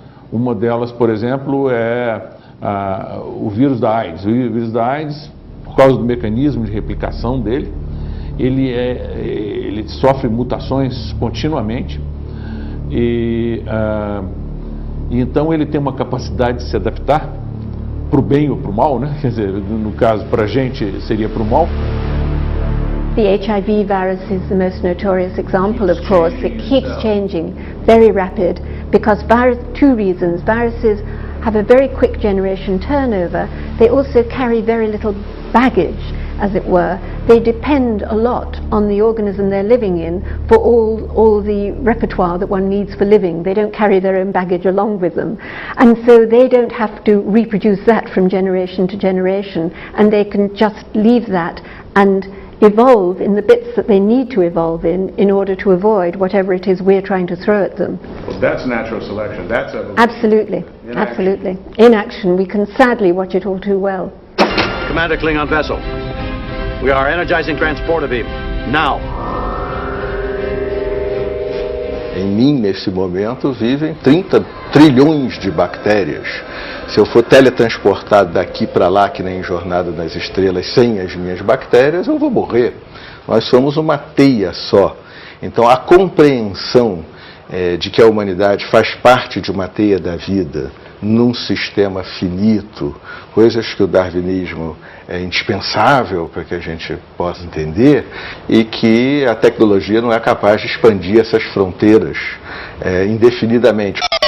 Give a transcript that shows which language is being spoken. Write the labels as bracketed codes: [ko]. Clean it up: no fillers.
[pt] Uma delas, por exemplo, é o vírus da AIDS. O vírus da AIDS, por causa do mecanismo de replicação dele, ele sofre mutações continuamente. E então ele tem uma capacidade de se adaptar para o bem ou para o mal, né? Quer dizer, no caso, para a gente seria para o mal. [en] The HIV virus is the most notorious example, of course. It keeps changing, very rapid, because two reasons. Viruses have a very quick generation turnover. They also carry very little baggage, as it were. They depend a lot on the organism they're living in for all the repertoire that one needs for living. They don't carry their own baggage along with them. And so they don't have to reproduce that from generation to generation, and they can just leave that and evolve in the bits that they need to evolve in order to avoid whatever it is we're trying to throw at them. Well, that's natural selection. That's evolution. Absolutely. Absolutely. In action. We can sadly watch it all too well. Commander Klingon vessel. We are energizing transporter beam. Now. [pt] Em mim, nesse momento, vivem 30 trilhões de bactérias. Se eu for teletransportado daqui para lá, que nem Jornada nas Estrelas, sem as minhas bactérias, eu vou morrer. Nós somos uma teia só. Então, a compreensão de que a humanidade faz parte de uma teia da vida, num sistema finito, coisas que o darwinismo é indispensável para que a gente possa entender, e que a tecnologia não é capaz de expandir essas fronteiras indefinidamente.